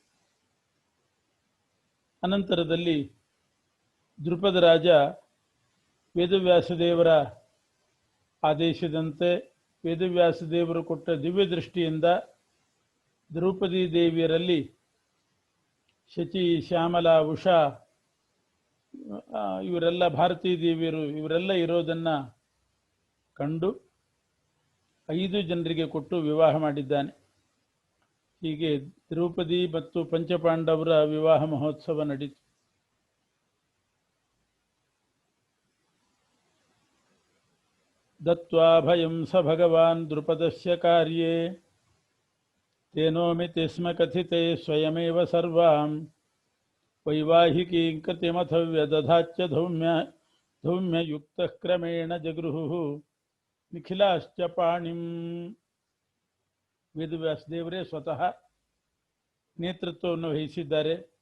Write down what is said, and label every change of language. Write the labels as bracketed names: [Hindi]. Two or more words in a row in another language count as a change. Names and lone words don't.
[Kannada] ಅನಂತರದಲ್ಲಿ ದ್ರುಪದ ರಾಜ ವೇದವ್ಯಾಸದೇವರ ಆದೇಶದಂತೆ ವೇದವ್ಯಾಸದೇವರು ಕೊಟ್ಟ ದಿವ್ಯ ದೃಷ್ಟಿಯಿಂದ ದ್ರೌಪದಿ ದೇವಿಯರಲ್ಲಿ ಶಚಿ, ಶ್ಯಾಮಲ, ಉಷಾ ಇವರೆಲ್ಲ ಭಾರತೀ ದೇವಿಯರು ಇವರೆಲ್ಲ ಇರೋದನ್ನ ಕಂಡು 5 ಜನರಿಗೆ ಕೊಟ್ಟು ವಿವಾಹ ಮಾಡಿದ್ದಾನೆ. ಹೀಗೆ ದ್ರೌಪದಿ ಮತ್ತು ಪಂಚಪಾಂಡವರ ವಿವಾಹ ಮಹೋತ್ಸವ ನಡೀತು. [Sanskrit] ದತ್ವಾ ಭಯಂ ಸ ಭಗವಾನ್ ದ್ರುಪದಸ್ಯ ಕಾರ್ಯೇ ತೇನೋಮಿತಿ ಸ್ಮ ಕಥಿತೆ ಸ್ವಯಮೇವ ಸರ್ವಾಂ ವೈವಾಹಿಕೀಂ ಕೃತಿಮಥ ವ್ಯದಧಾಚ್ಯ ಧೌಮ್ಯಯುಕ್ತಃ ಕ್ರಮೇಣ ಜಗೃಹುಃ ನಿಖಿಲಾಶ್ಚ ಪಾಣಿಂ. [Kannada] ವೇದವ್ಯಾಸದೇವರೇ ಸ್ವತಃ ನೇತೃತ್ವವನ್ನು ವಹಿಸಿದ್ದಾರೆ.